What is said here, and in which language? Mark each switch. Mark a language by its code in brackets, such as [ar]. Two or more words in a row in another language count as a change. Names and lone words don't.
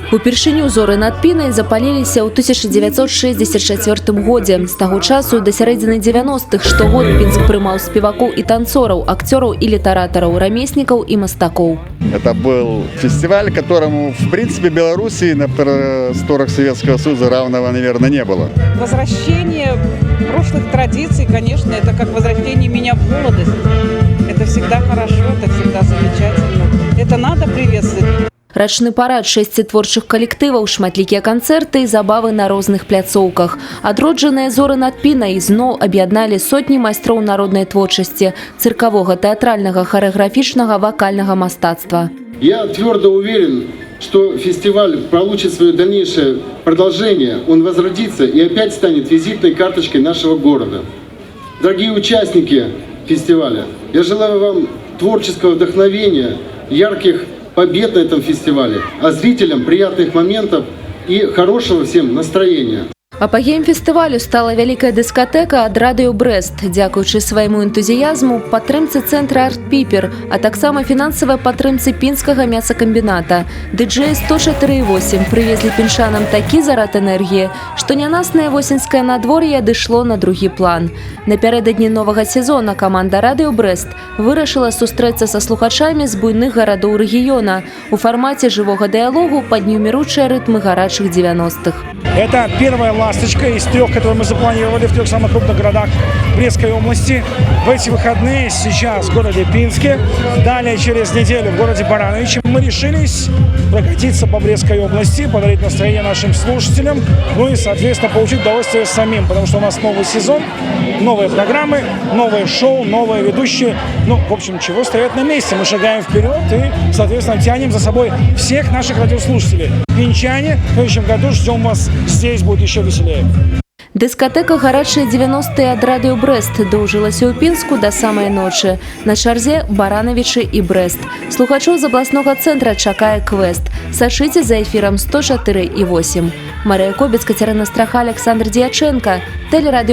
[be] Упершыню зоры над Пінай запаліліся ў 1964 годзе. З таго часу да сярэдзіны 90-х штогод Пінск прымаў спевакоў і танцораў, акцёраў і літаратараў, рамеснікаў і мастакоў. [ru] Это был фестиваль, которому, в принципе, Белоруссии на просторах Советского Союза равного, наверное, не было. Возвращение прошлых традиций, конечно, это как возвращение меня в молодость. Это всегда хорошо, это всегда замечательно. Это надо приветствовать. [be] Рачны парад, 6 творчых калектываў, шматлікія канцэрты і забавы на розных пляцоўках. Адроджаныя зоры над Пінай зноў аб'ядналі сотні майстроў народнай творчасці, цыркавога, тэатральнага, харэаграфічнага, вакальнага мастацтва. [ru] Я твердо уверен, что фестиваль получит свое дальнейшее продолжение, он возродится и опять станет визитной карточкой нашего города. Дорогие участники фестиваля, я желаю вам творческого вдохновения, ярких побед на этом фестивале, а зрителям приятных моментов и хорошего всем настроения. [be] Апагеем фестывалю стала вялікая дыскатэка ад радыё Брэст, дзякуючы свайму энтузіязму, падтрымцы цэнтра «Арт-Піпер», а таксама фінансавай падтрымцы пінскага мясакамбіната. Дыджэі 104.8 прывезлі піншанам такі зарад энергіі, што нянаснае восеньскае надвор'е адышло на другі план. Напярэдадні новага сезона каманда радыё Брэст вырашыла сустрэцца са слухачамі з буйных гарадоў рэгіёна у фармаце жывога дыялогу, паднюміручыя рытмы гарачых 90-х. [ru] Это первая ласточка из 3, которые мы запланировали в 3 самых крупных городах Брестской области. В эти выходные сейчас в городе Пинске, далее через неделю в городе Барановичи. Мы решились прокатиться по Брестской области, подарить настроение нашим слушателям, ну и, соответственно, получить удовольствие самим, потому что у нас новый сезон, новые программы, новые шоу, новые ведущие. Ну, в общем, чего стоять на месте? Мы шагаем вперед и, соответственно, тянем за собой всех наших радиослушателей. Пинчане, в следующем году ждем вас здесь, будет еще веселее. [be] Дыскатэка «Гарачыя 90-е» ад радыё Брэст доўжылася ў Пінску да самай ночы. На чарзе Барановічы і Брэст. Слухачоў з абласнога цэнтра чакае квест. Сачыце за эфірам 104.8. Марыя Кобец, Кацярына Страха, Александр Дьяченко.